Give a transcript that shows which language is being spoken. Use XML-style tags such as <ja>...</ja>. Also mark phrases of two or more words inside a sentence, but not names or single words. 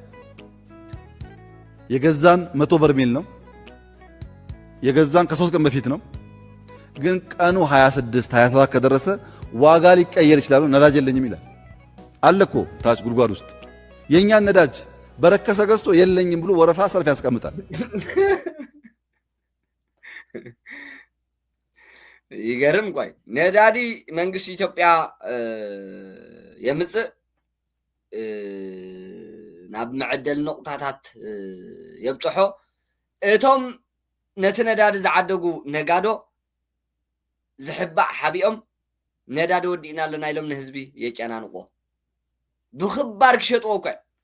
<am>የገዛን 100 በርሜል ነው። የገዛን ከ3 ቀን በፊት ነው። ግን ቀኑ 26 27 ከደረሰ ዋጋ ሊቀየር ይችላል። ነዳጅ የለኝም ይላል። አለኮ ታች ጉድጓድ ውስጥ የኛን ነዳጅ በረከሰ ገዝቶ የለኝም ብሎ ወረፋ ሰልፍ ያስቀምጣል።</am> <ti>ይገርም። ቆይ ነዳዲ መንግስት ኢትዮጵያ የምጽእ ናብ መዕደል ነቁጣታት የብፅሖ እቶም ነቲ ነዳዲ ዝዓደጉ ነጋዶ ዝሕባእ ሓቢኦም ነዳዲ ወዲእና ኣለና ኢሎም ንህዝቢ የጨናንቆ ብክባር ክሸጥዎ እኳ</ti>